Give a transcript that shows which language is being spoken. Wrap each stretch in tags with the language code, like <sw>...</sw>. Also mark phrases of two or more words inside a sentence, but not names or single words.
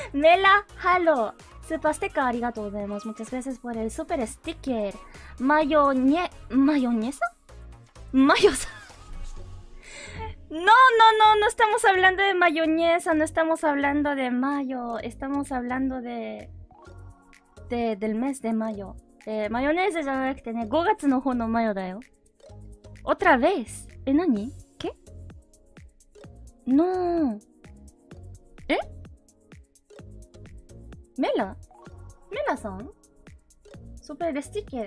<en>Mela Halo. Super sticker,</en> <ja>ありがとうございます.</ja> <es>Muchas gracias por el</es> <en>super sticker.</en> <es>¿Mayonesa? ¿Mayosa? No estamos hablando de mayonesa, no estamos hablando de mayo, estamos hablando del mes de mayo.</es> <ja>Mayonesa じゃなくてね、5月の方のマヨだよ。</ja> <es>Otra vez.</es> <ja>¿Nani? ¿Qué?</ja> <es>No. Mela?</es> <en>¿Mela-san? Super sticker.</en>